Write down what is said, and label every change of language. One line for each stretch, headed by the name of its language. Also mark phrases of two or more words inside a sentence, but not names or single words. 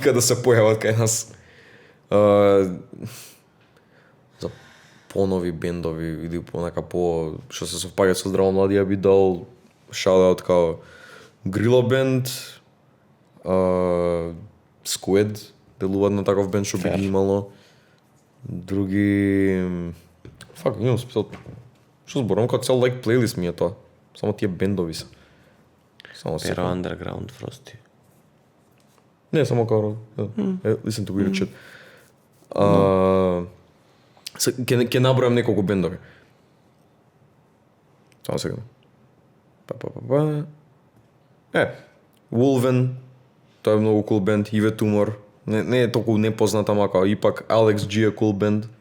Macedonian: никад да се појават кај нас. За понови бендови или понака што се совпаѓаат со Здраво млади, ја би дал шаут као Грила бенд, Squid, делуваат на таков бенд што би ги имало. Други... имам списал... Што зборам, како цел
English: like playlist
Macedonian: ми е тоа. Само тие бендови се. Само Pero Underground Frosty. Не, само као...
English: Listen to weird shit.
Macedonian: Ке набројам неколку бендови. Само сега. Wolven, тоа е многу cool бенд, Иве Тумор, не е толку непозната, мака ипак Alex G е cool бенд.